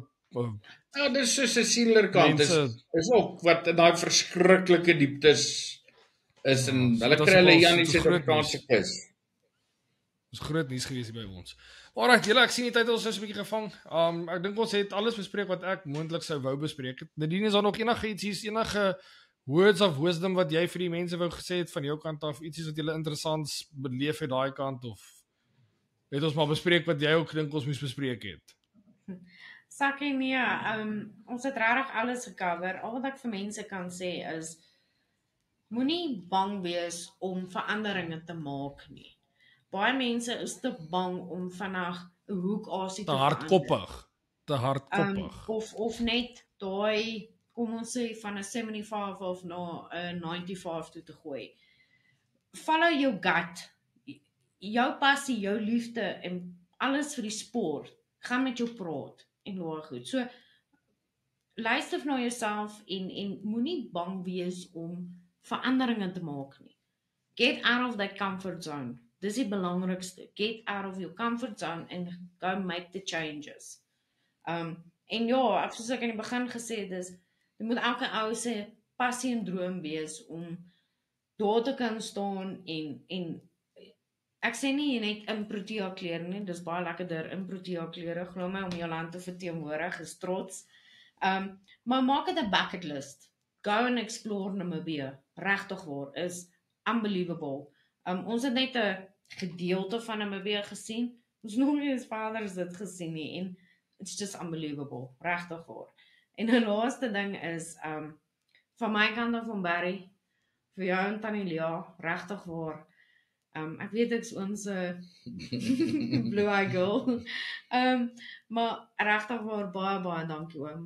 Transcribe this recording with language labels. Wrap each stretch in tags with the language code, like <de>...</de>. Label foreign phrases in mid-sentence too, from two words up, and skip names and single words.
<af>Ja, dis soos 'n sealerkant. Is ook wat in daai verskriklike dieptes is en hulle kry hulle hier aan die Suid-Afrikaanse kus. Dis groot nuus gewees hier by ons. Alright, julle, ek sien die tyd ons is 'n bietjie gevang. Ek dink ons het alles bespreek wat ek moontlik sou wou bespreek. Nadien is daar nog enige</af> <en>words of wisdom</en> <af>wat jy vir die mense wou gesê het van jou kant af, iets wat julle interessants beleef het daai kant of het ons maar bespreek wat jy ook dink ons moes bespreek het? Sakkie nee, ons het regtig alles gecover. Al wat ek vir mense kan sê is moenie bang wees om veranderinge te maak nie. Baie mense is te bang om vanaf 'n hoekasie te Te hardkoppig. Of net daai, kom ons sê van 'n 75 of na 'n 95 toe te gooi.</af> <en>Follow your gut.</en> <af>Jou passie, jou liefde en alles vir die sport. Gaan met jou praat en loer goed. So luister na jouself en moenie bang wees om veranderinge te maak nie.</af> <en>Get out of that comfort zone.</en> <af>Dis die belangrikste.</af> <en>Get out of your comfort zone and go make the changes.</en> <af>En ja, soos ek in die begin gesê het, dit moet elke ou se passie en droom wees om daar te kan staan en ek sê nie net in Protea klere nie, dis baie lekkerder in Protea klere, glo my, om jou land te verteenwoordig, is trots. Maar maak dit 'n</af> <en>bucket list. Go and explore Namibia.</en> <af>Regtig waar, is unbelievable. Ons het net 'n gedeelte van Namibia gesien. Ons nog nie eens vaders dit gesien nie en</af> <en>it's just unbelievable.</en> <af>Regtig waar. En 'n laaste ding is van my kant af van Barry, vir jou en Tannie Lia, regtig waar. Ek weet ek's ons</af> <en>blue eye girl.</en> <af>Maar regtig waar baie dankie oom.</af>